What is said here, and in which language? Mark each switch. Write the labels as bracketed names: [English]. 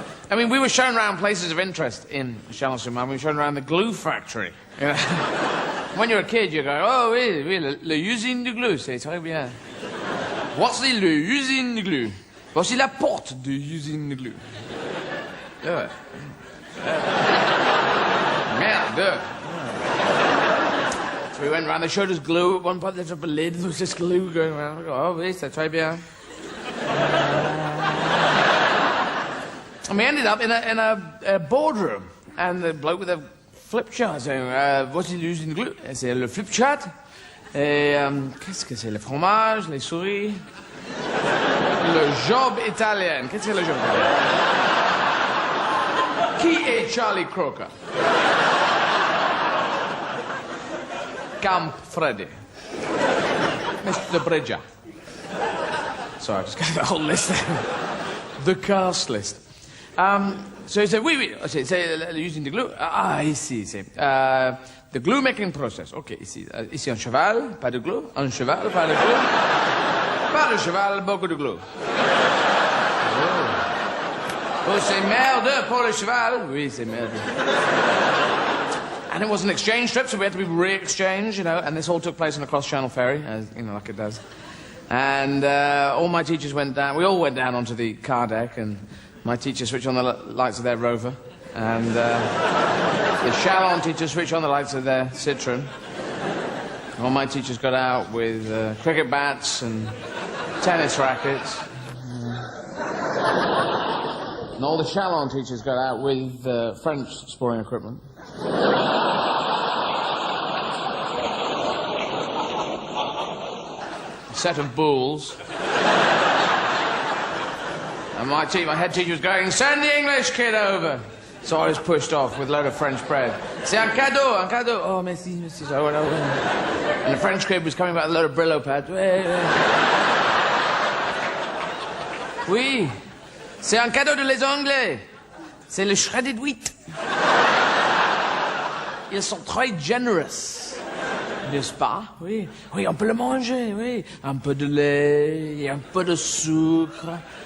[English] I mean, we were shown around places of interest in Chalon-sur-Marne. We were shown around the glue factory. You know? When you're a kid, you go, [French] oh oui, l'usine de glue, c'est très bien. [English] What's [French] l'usine de glue? Voici la porte de l'usine de glue. [English] Yeah. [French] Merde. [English] So we went around, they showed us glue. At one point, they lifted up a lid, there was just glue going around. I go, [French] oh oui, c'est très bien. [English] And we ended up in a boardroom, and the bloke with a flip chart saying, [French] voici l'usine de glue. C'est le flip chart. Et qu'est-ce que c'est? Le fromage, les souris. Le job italien. Qu'est-ce que c'est le job italien? Qui est Charlie Croker? Camp Freddy. Mr. Bridger. [English] Sorry, I just got the whole list there. The cast list. So he said, [French] oui. C'est [English] using the glue. [French] Ici, c'est... [English] the glue making process. [French] OK, ici. Ici, un cheval, pas de glue. Un cheval, pas de glue. Pas de cheval, beaucoup de glue. Oh, c'est merde pour le cheval. Oui, c'est merde. [English] And it was an exchange trip, so we had to be re-exchanged, you know, and this all took place on a cross-channel ferry, as, you know, like it does. And all my teachers went down, we all went down onto the car deck, and my teacher switched on the lights of their Rover, and the Chalon teachers switched on the lights of their Citroen. All my teachers got out with cricket bats and tennis rackets. And all the Chalon teachers got out with French sporting equipment. A set of bulls. And my head teacher was going, send the English kid over. So I was pushed off with a load of French bread. [French] C'est un cadeau, un cadeau. Oh, merci, merci. [English] So I went over. And the French kid was coming back with a load of Brillo pads. [French] Oui. C'est un cadeau de les Anglais. C'est le shredded wheat. Ils sont très generous. N'est-ce pas? Oui. Oui, on peut le manger, oui. Un peu de lait, et un peu de sucre.